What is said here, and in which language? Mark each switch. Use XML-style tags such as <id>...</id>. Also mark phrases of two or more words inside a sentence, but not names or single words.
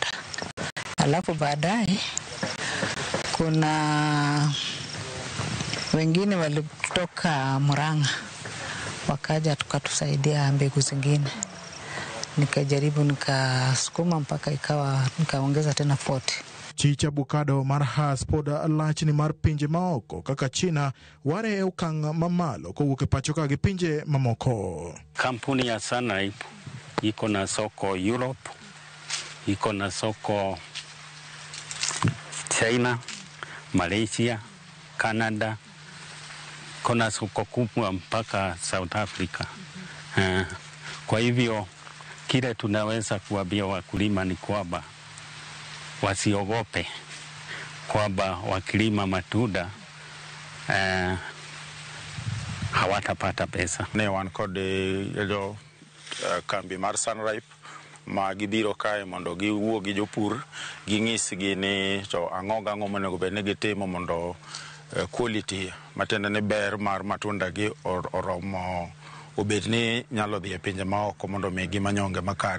<sw>Alafu baadaye kuna wengine walitoka Murang'a wakaja tukatusaidia mbegu zingine. Nikajaribu nikasukuma mpaka ikawa nikaongeza tena 40.</sw> <luo>Chich avocado mar Hass pod lachni mar pinje maoko kaka China ware e okang' mamalo kowuok e pacho ka gi pinje mamoko.</luo> <sw>Kampuni ya Sunripe iko na soko Europe, iko na soko China, Malaysia, Canada, kuna soko kubwa mpaka South Africa. Kwa hivyo kile tunaweza kuambia wakulima ni kwamba wasiogope kwamba wakilima matunda hawatapata pesa.</sw> <luo>Ne wan kod jo kambi mar Sunripe ma gibiro kae mondo giwuo gi jopur ging'isgi ni to ang'o monego bed ni gitimo mondo quality matende ne ber mar matunda gi oromo obed ni nyalo dhi e pinje maoko mondo migi manyonge makare.</luo>